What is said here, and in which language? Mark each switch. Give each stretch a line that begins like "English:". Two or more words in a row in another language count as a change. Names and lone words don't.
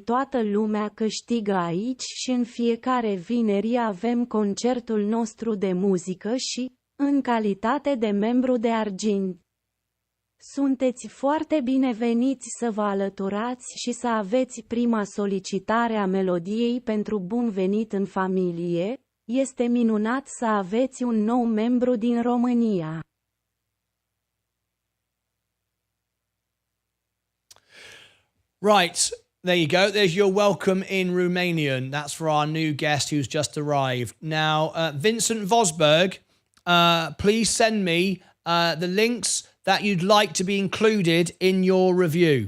Romanian: Toată lumea câștigă aici și în fiecare vineri avem concertul nostru de muzică și, în calitate de membru de argint, Sunteți foarte bineveniți să vă alăturați și să aveți prima solicitare a melodiei pentru bun venit în familie. Este minunat să aveți un nou membru din România.
English: Right, there you go. There's your welcome in Romanian. That's for our new guest who's just arrived. Now, Vincent Vosberg, please send me the links that you'd like to be included in your review.